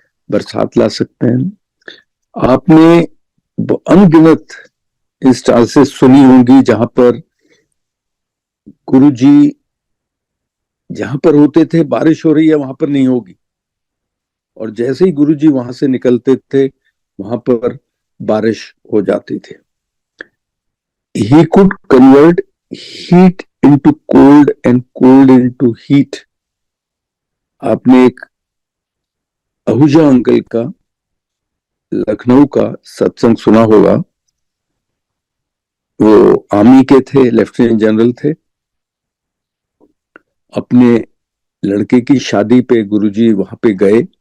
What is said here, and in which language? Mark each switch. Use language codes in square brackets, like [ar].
[hi] बरसात ला सकते हैं। आपने अनगिनत इंस्टांसेस सुनी होंगी जहां पर गुरुजी जहां पर होते थे बारिश हो रही है वहां पर नहीं होगी, और जैसे ही गुरुजी वहां से निकलते थे वहां पर बारिश हो जाती थी। [en] He could convert heat into cold and cold into heat. [hi] आपने एक आहूजा अंकल का लखनऊ का सत्संग सुना होगा। वो आर्मी के थे, लेफ्टिनेंट जनरल थे। अपने लड़के की शादी पे गुरुजी वहां पे गए।